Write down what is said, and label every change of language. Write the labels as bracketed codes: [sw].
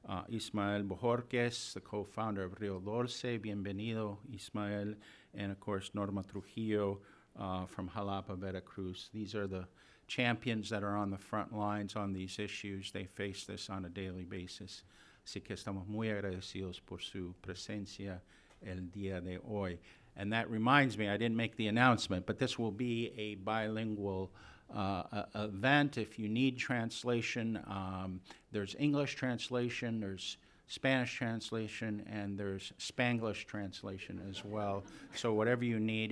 [en] Ismael Bojorquez, the co-founder of RíoDoce. [es] Bienvenido, [en] Ismael. And of course, Norma Trujillo from Jalapa, Veracruz. These are the champions that are on the front lines on these issues. They face this on a daily basis. [es] Así que estamos muy agradecidos por su presencia el día de hoy. [en] And that reminds me, I didn't make the announcement, but this will be a bilingual event. If you need translation, there's English translation, there's Spanish translation, and there's Spanglish translation as well. So whatever you need.